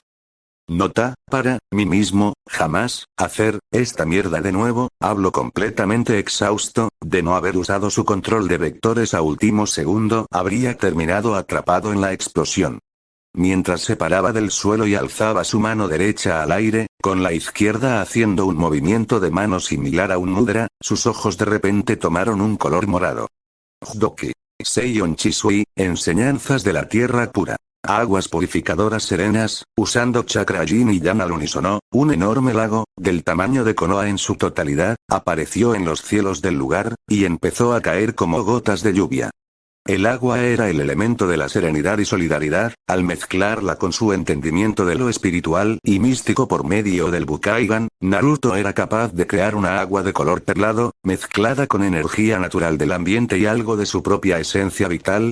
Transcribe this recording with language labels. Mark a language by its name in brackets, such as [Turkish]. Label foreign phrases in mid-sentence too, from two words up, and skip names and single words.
[Spanish] Nota, para mí mismo, jamás, hacer esta mierda de nuevo, hablo completamente exhausto, de no haber usado su control de vectores a último segundo, habría terminado atrapado en la explosión. Mientras se paraba del suelo y alzaba su mano derecha al aire, con la izquierda haciendo un movimiento de mano similar a un mudra, sus ojos de repente tomaron un color morado. [Japanese] Jdoki. Seion Chisui, [Spanish] enseñanzas de la tierra pura. Aguas purificadoras serenas, usando chakra yin y yang al unísono, un enorme lago, del tamaño de Konoha en su totalidad, apareció en los cielos del lugar, y empezó a caer como gotas de lluvia. El agua era el elemento de la serenidad y solidaridad, al mezclarla con su entendimiento de lo espiritual y místico por medio del Bukaigan, Naruto era capaz de crear una agua de color perlado, mezclada con energía natural del ambiente y algo de su propia esencia vital.